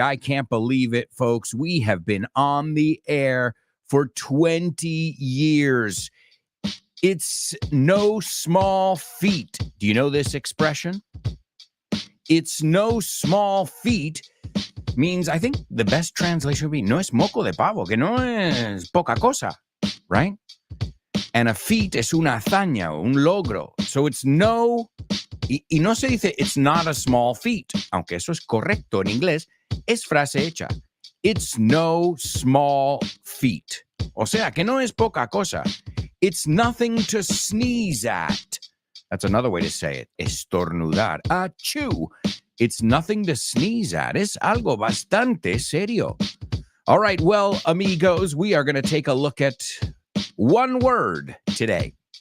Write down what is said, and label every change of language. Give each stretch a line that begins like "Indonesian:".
English: I can't believe it, folks. We have been on the air for 20 years. It's no small feat. Do you know this expression? It's no small feat means, I think the best translation would be,
Spanish: no es moco de pavo, que no es poca cosa,
English: right? And a feat
Spanish: es una hazaña, un logro.
English: So it's no,
Spanish: y no se dice
English: it's not a small feat,
Spanish: aunque eso es correcto en inglés, es frase hecha.
English: It's no small feat.
Spanish: O sea, que no es poca cosa.
English: It's nothing to sneeze at. That's another way to say it. Estornudar. Achoo. It's nothing to sneeze at.
Spanish: Es algo bastante serio.
English: All right, well, amigos, we are going to take a look at one word today.